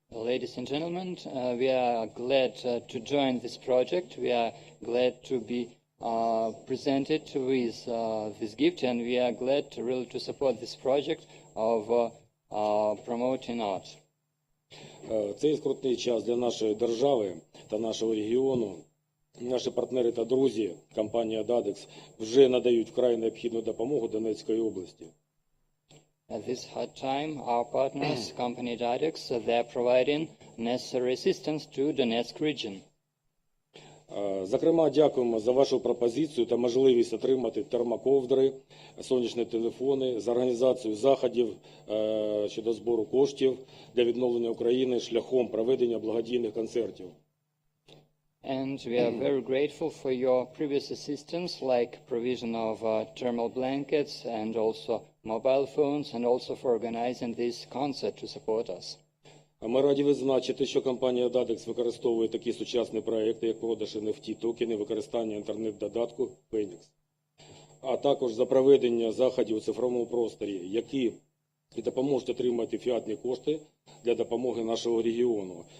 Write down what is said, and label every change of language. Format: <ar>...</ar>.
<en>Ladies and gentlemen, we are glad to join this project. We are glad to be presented with this gift, and we are glad to support this project of promoting art.</en> <uk>Цей скрутний час для нашої держави та нашого регіону. Наші партнери та друзі, компанія DADEX, вже надають вкрай необхідну допомогу Донецької області.</uk> <en>At this hard time, our partners, company DADEX, they are providing necessary assistance to Donetsk region.</en> <uk>Зокрема, дякуємо за вашу пропозицію та можливість отримати термоковдри, сонячні телефони, за організацію заходів щодо збору коштів для відновлення України шляхом проведення благодійних концертів.</uk> <en>And we are very grateful for your previous assistance, like provision of thermal blankets and also mobile phones, and also for organizing this concert to support us.</en> <uk>Ми раді відзначити, що компанія DADEX використовує такі сучасні проекти, як продаж NFT токени, використання інтернет-додатку Phoenix, а також за проведення заходів у цифровому просторі, які допоможуть отримати фіатні кошти для допомоги нашого регіону.</uk>